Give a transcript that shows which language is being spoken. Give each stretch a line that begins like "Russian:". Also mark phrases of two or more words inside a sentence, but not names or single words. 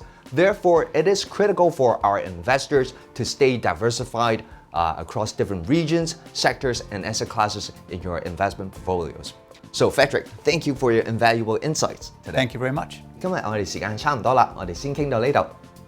English: Therefore, it is critical for our investors to stay diversified across different regions, sectors, and asset classes in your investment portfolios. So, Frederic, thank you for your invaluable insights today. Thank you very much.
Cantonese: 今日我哋時間差唔多啦，我哋先傾到呢度。